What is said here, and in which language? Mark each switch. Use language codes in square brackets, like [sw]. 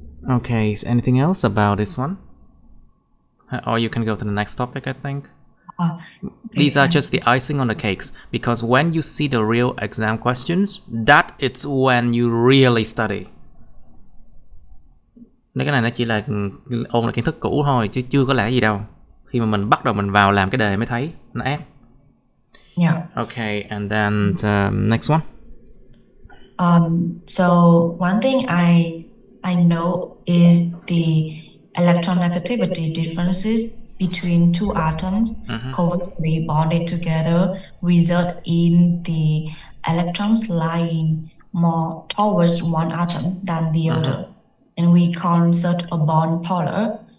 [en] Okay, is anything else about this one? Or you can go to the next topic, I think. These are just the icing on the cakes, because when you see the real exam questions, that is when you really study. [vi] Cái này nó chỉ là ôn lại kiến thức cũ thôi chứ chưa có lẽ gì đâu. Khi mà mình bắt đầu mình vào làm cái đề mới thấy nó ép. [en] Yeah. Okay, and then the next one. So one thing I know is the electronegativity differences between two atoms covalently bonded together result in the electrons lying more towards one atom than the other, and we call such a bond polar.